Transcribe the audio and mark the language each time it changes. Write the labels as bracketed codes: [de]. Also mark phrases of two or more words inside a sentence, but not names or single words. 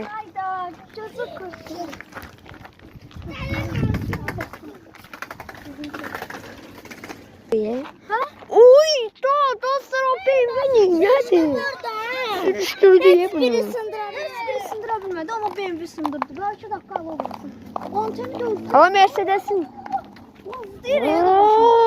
[tr] Hayda, gözü kırdı. Ha? [az] Uy, dostlar o BMW nədir? Sürüşdürdü bunu. Biri sındıra bilmədi, amma BMW sındırdı. [tr] Belki dakika alır. 10 tane de Ama Mercedes'in. Direkt.